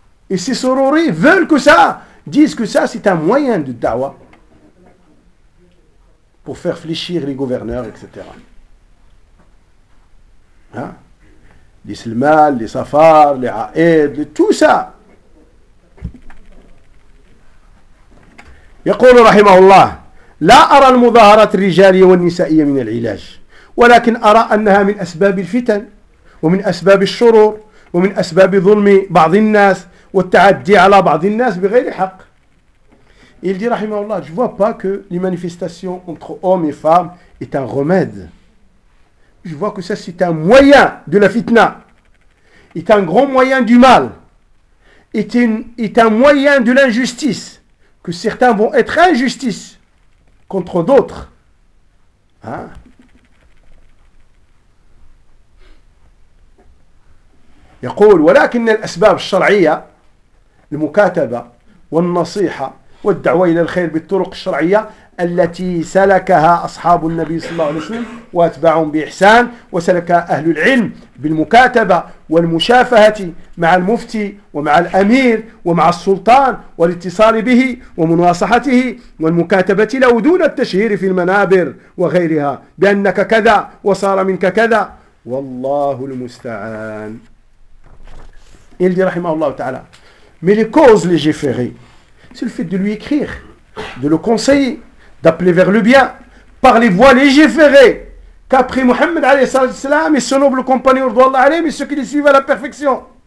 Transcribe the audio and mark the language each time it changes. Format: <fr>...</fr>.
<fr>Et ces sororis veulent que ça, disent que ça, c'est un moyen de dawa pour faire fléchir les gouverneurs, etc. Hein? Les Selman, les Safar, les Aed, tout ça.</fr> <ar>يقول رحمه الله لا أرى المظاهرة الرجالية والنسائية من العلاج ولكن أرى أنها من أسباب الفتن ومن أسباب الشرور ومن أسباب ظلم بعض الناس والتعدي على بعض الناس بغير حق.</ar> <fr>Il dit</fr> <ar>رحمه الله</ar> <fr>je vois pas que les manifestations entre hommes et femmes est un remède. Je vois que ça c'est un moyen de la fitna, est un grand moyen du mal, est un moyen de l'injustice. Que certains vont être injustices contre d'autres. Hein?</fr> <ar>يقول ولكن الأسباب الشرعية المكاتبة والنصيحة والدعوة إلى الخير بالطرق الشرعية التي سلكها أصحاب النبي صلى الله عليه وسلم وأتباعهم بإحسان وسلك أهل العلم بالمكاتبة والمشافهة مع المفتي ومع الأمير ومع السلطان والاتصال به ومناصحته والمكاتبة له دون التشهير في المنابر وغيرها بأنك كذا وصار منك كذا والله المستعان.</ar> <fr>Il dit</fr> <ar>رحمه الله تعالى</ar> <fr>mais les causes légiférées c'est le fait de lui écrire de le conseiller d'appeler vers le bien par les voies légiférées qu'a pris Mohammed et son noble compagnon et ceux qui les suivent à la perfection</fr>